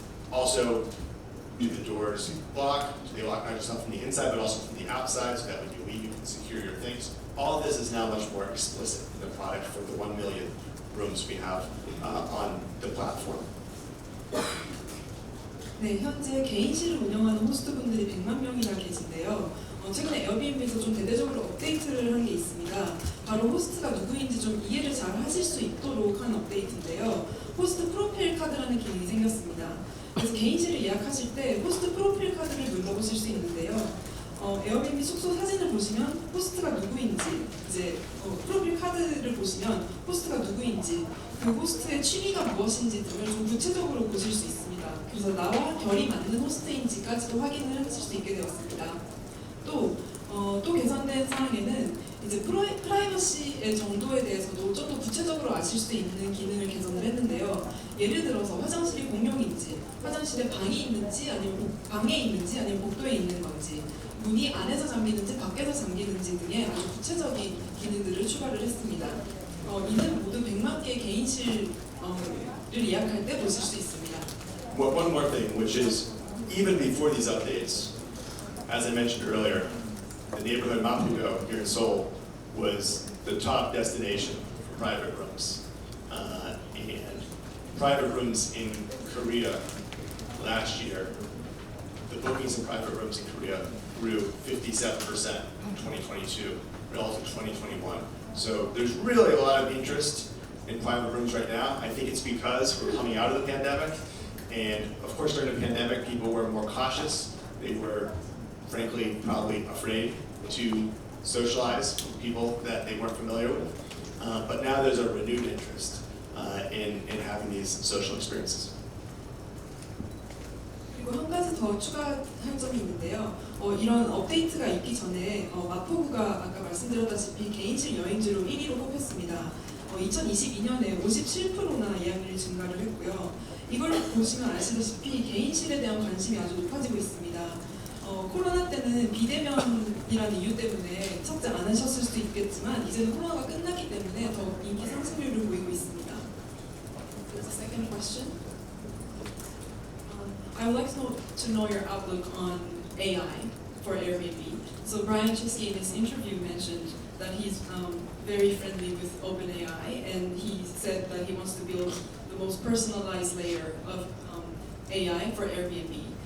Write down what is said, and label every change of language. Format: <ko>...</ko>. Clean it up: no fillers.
<en>Also, do the doors lock? Do they lock not just from the inside but also from the outside so that when you leave you can secure your things? All of this is now much more explicit in the product for the 1 million rooms we have on the platform.</en> <ko>네, 현재 개인실을 운영하는 호스트분들이 100만 명이나 계신데요. 최근에 에어비앤비에서 좀 대대적으로 업데이트를 한 게 있습니다. 바로 호스트가 누구인지 좀 이해를 잘 하실 수 있도록 한 업데이트인데요. 호스트 프로필 카드라는 기능이 생겼습니다. 그래서 개인실을 예약하실 때 호스트 프로필 카드를 눌러보실 수 있는데요. 에어비앤비 숙소 사진을 보시면 호스트가 누구인지, 이제 프로필 카드를 보시면 호스트가 누구인지, 그 호스트의 취미가 무엇인지 등을 좀 구체적으로 보실 수 있습니다. 그래서 나와 결이 맞는 호스트인지까지도 확인을 하실 수 있게 되었습니다. 또 개선된 사항에는 이제 프라이버시의 정도에 대해서도 좀 더 구체적으로 아실 수 있는 기능을 개선을 했는데요. 예를 들어서 화장실이 공용인지, 화장실에 방이 있는지, 아니면 방에 있는지, 아니면 복도에 있는 건지, 문이 안에서 잠기는지 밖에서 잠기는지 등의 아주 구체적인 기능들을 추가를 했습니다. 이는 모두 100만 개의 개인실을 예약할 때 보실 수 있습니다.</ko> <en>One more thing, which is even before these updates, as I mentioned earlier, the neighborhood Maputo here in Seoul was the top destination for private rooms. And private rooms in Korea last year, the bookings in private rooms in Korea grew 57% in 2022 relative to 2021. So there's really a lot of interest in private rooms right now. I think it's because we're coming out of the pandemic. And of course, during the pandemic, people were more cautious. They were, frankly, probably afraid to socialize with people that they weren't familiar with. But now there's a renewed interest in having these social experiences.</en> <ko>그리고 한 가지 더 추가할 점이 있는데요. 이런 업데이트가 있기 전에 마포구가 아까 말씀드렸다시피 개인실 여행지로 1위로 뽑혔습니다. 2022년에 57%나 예약률이 증가를 했고요. 이걸 보시면 아시다시피 개인실에 대한 관심이 아주 높아지고 있습니다. 코로나 때는 비대면이라는 이유 때문에 착장 안 하셨을 수도 있겠지만 이제는 코로나가 끝났기 때문에 더 인기 상승률을 보이고 있습니다.</ko> <en>There's a second question. I would like to know your outlook on AI for Airbnb. So Brian Chesky in his interview mentioned that he's very friendly with OpenAI, and he said that he wants to build the most personalized layer of AI for Airbnb.</en>